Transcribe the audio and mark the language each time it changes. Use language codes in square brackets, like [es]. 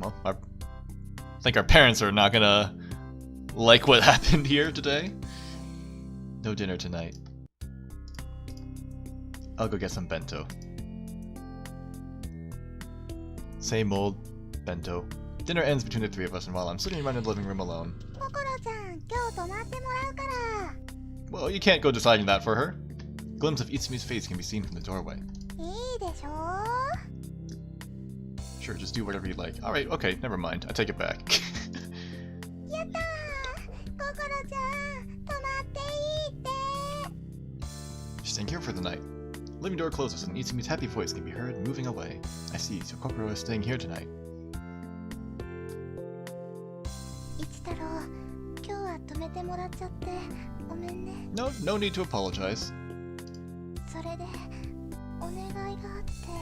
[en] Well, I think our parents are not gonna like what happened here today. No dinner tonight. I'll go get some bento. Same old bento. Dinner ends between the three of us, and while I'm sitting around in the living room alone. [ja] ココロちゃん、今日泊まってもらうから。 [en] Well, you can't go deciding that for her. A glimpse of Itsumi's face can be seen from the doorway. [ja] いいでしょ [en] Sure, just do whatever you like. Alright, okay, never mind. I take it back. [ja] やったー。ココロちゃん、泊まっていいって。 [en] She's staying here for the night. Living door closes and Itsumi's happy voice can be heard moving away. I see, so Kokoro is staying here tonight. [ja] 一太郎、今日は泊めてもらっちゃってごめんね。 [en] No need to apologize. [ja] それでお願いがあって。